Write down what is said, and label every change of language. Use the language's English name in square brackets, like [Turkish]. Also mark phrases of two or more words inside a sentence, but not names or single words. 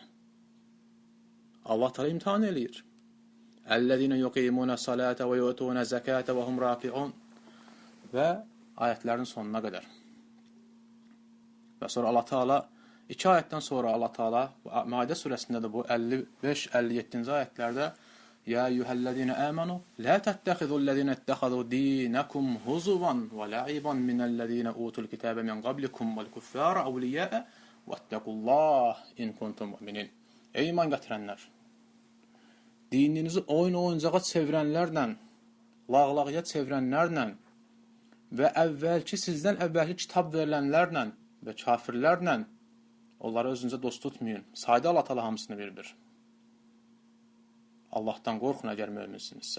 [Azerbaijani] Allah təala imtahan eləyir. [Arabic] "الذين يقيمون الصلاة ويؤتون الزكاة وهم راكعون." [Azerbaijani] Və ayətlərin sonuna qədər. Və sonra Allah Teala 2 ayətdən sonra Allah Teala Maidə surəsində də bu 55-57-ci ayətlərdə [Arabic] "يا أيها الذين آمنوا لا تتخذوا الذين اتخذوا دينكم هزوا ولعبا من الذين أوتوا الكتاب من قبلكم والكفار أولياء واتقوا الله إن كنتم مؤمنين." [Azerbaijani] Ey iman gətirənlər! Dininizi oyun-oyuncağa çevirənlərlə, lağlağıya çevirənlərlə və sizdən əvvəlki kitab verilənlərlə və kafirlərlə onları özünüzə dost tutmayın. Sayda Allah Teala hamısını bir-bir. Allahdan qorxun əgər möminsinizsə.